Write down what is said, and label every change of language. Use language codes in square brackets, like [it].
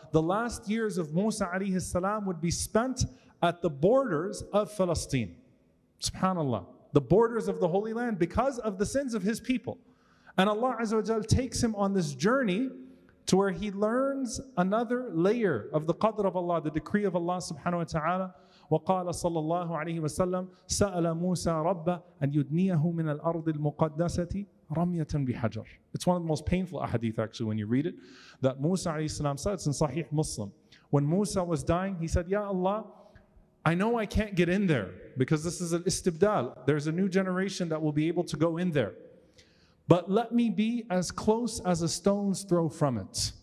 [en] The last years of Musa alayhi salam would be spent at the borders of Palestine. Subhanallah. The borders of the Holy Land, because of the sins of his people. And Allah Azza wa Jal takes him on this journey to where he learns another layer of the qadr of Allah, the decree of Allah subhanahu wa ta'ala. [ar] وقال صلى الله عليه وسلم سأل موسى ربه أن يدنيه من الأرض المقدسة رمية بحجر. [en] It's one of the most painful ahadith actually when you read it, that Musa alayhi salam said, it's in Sahih Muslim. When Musa was dying, he said, Ya Allah, I know I can't get in there because this is an istibdal. There's a new generation that will be able to go in there. But let me be as close as a stone's throw from it.